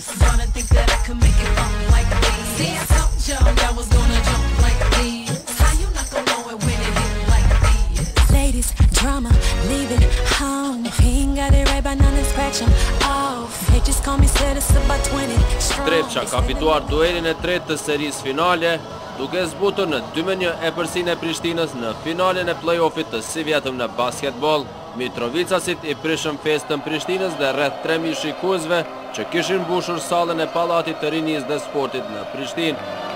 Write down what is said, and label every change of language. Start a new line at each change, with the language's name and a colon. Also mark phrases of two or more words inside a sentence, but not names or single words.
English: Wanna think that I could make it bump like this. See, I told y'all I was gonna jump like this. How you not gonna know it when it hit like this? Ladies, drama, leaving home. If he ain't got it right by none, scratch him off. They just call me status about 20 strong.
Albanian: Trepça ka fituar duelin e tretë të serisë finale, duke zbutur në 2-1 epërsinë e Prishtinës në finalen e play-offit të si vjetëm në basketbol. Mitrovicasit i prishëm festën Prishtinës dhe rreth 3000 shikuesve që kishin mbushur sallën e Pallatit të Rinisë dhe Sportit në Prishtinë.